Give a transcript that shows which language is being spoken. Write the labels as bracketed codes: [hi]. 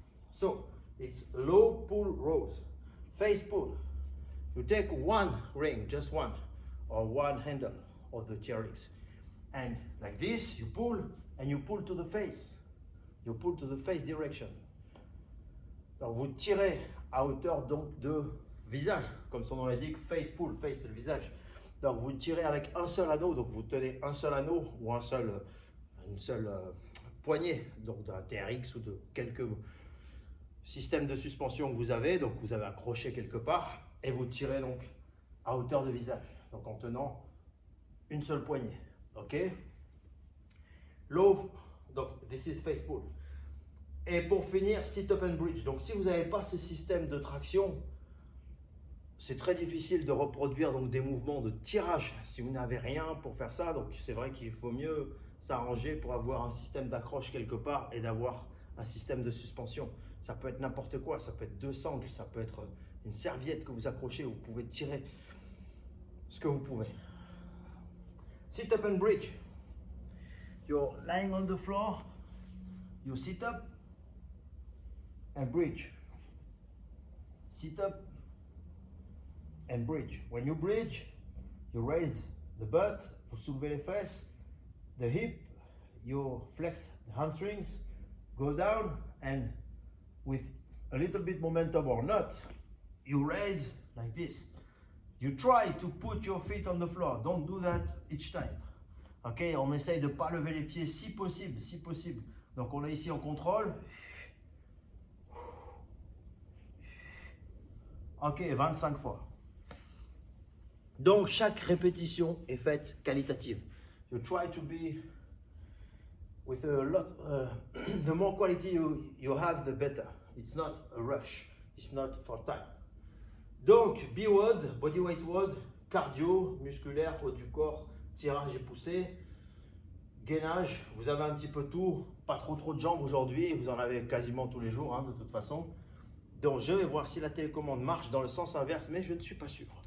[en] So it's low pull rows, face pull. You take one ring, just one, or one handle of the TRX, and like this, you pull and you pull to the face. You pull to the face direction. [fr] Donc vous tirez à hauteur donc de visage, comme son nom l'indique, face pull, face c'est le visage. Donc vous tirez avec un seul anneau, donc vous tenez un seul anneau ou une seule poignée, donc d'un TRX ou de quelques systèmes de suspension que vous avez, donc vous avez accroché quelque part et vous tirez donc à hauteur de visage, donc en tenant une seule poignée, ok? [en] Low, donc this is face pull. [fr] Et pour finir, [en] sit-up and bridge. [fr] Donc si vous n'avez pas ce système de traction, c'est très difficile de reproduire donc des mouvements de tirage si vous n'avez rien pour faire ça. Donc c'est vrai qu'il faut mieux s'arranger pour avoir un système d'accroche quelque part et d'avoir un système de suspension. Ça peut être n'importe quoi, ça peut être deux sangles, ça peut être une serviette que vous accrochez, vous pouvez tirer ce que vous pouvez. [en] Sit-up and bridge. You're lying on the floor, you sit up and bridge. Sit up and bridge. When you bridge, you raise the butt, [fr] vous soulevez les fesses, [en] the hip, you flex the hamstrings, go down, and with a little bit momentum or not, you raise like this. You try to put your feet on the floor. Don't do that each time. [fr] Ok, on essaye de ne pas lever les pieds si possible, si possible. Donc on est ici en contrôle. Ok, 25 fois. Donc chaque répétition est faite qualitative. [en] You try to be with a lot, the more quality you have, the better. It's not a rush, it's not for time. [fr] Donc B-WOD, bodyweight WOD, cardio, musculaire, haut du corps, tirage et poussée, gainage, vous avez un petit peu tout, pas trop de jambes aujourd'hui, vous en avez quasiment tous les jours de toute façon. Donc je vais voir si la télécommande marche dans le sens inverse, mais je ne suis pas sûr.